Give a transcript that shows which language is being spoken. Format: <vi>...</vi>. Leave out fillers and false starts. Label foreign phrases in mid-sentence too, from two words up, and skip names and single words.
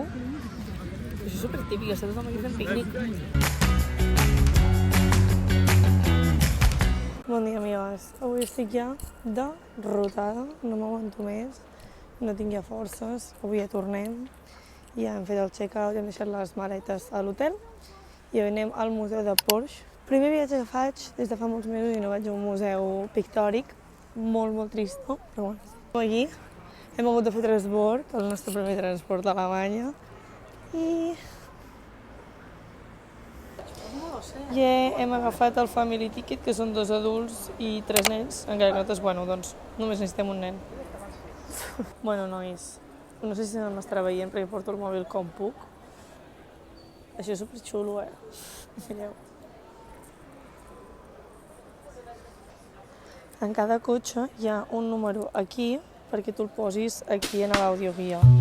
<ca>Això és supertípic, està tothom aquí fent pícnic. Bon dia, amigues. Avui estic ja derrotada, no m'aguanto més, no tinc ja forces. Avui ja tornem, ja hem fet el check-out, ja hem deixat les maletes a l'hotel i anem al museu de Porsche. Primer viatge que faig des de fa molts mesos i no vaig a un museu pictòric, molt trist, però bueno. Aquí hem hagut de fer transbord, el nostre primer transport a Alemanya, i ja hem agafat el</ca> <en>family ticket,</en> <ca>que són 2 adults i 3 nens, encara que nosaltres, bueno, doncs només necessitem un nen. Bueno, nois, no sé si m'estarà veient perquè porto el mòbil com puc. Això és superxulo, Mireu. En cada cotxe hi ha un número aquí perquè tu el posis aquí en l'audioguia.</ca>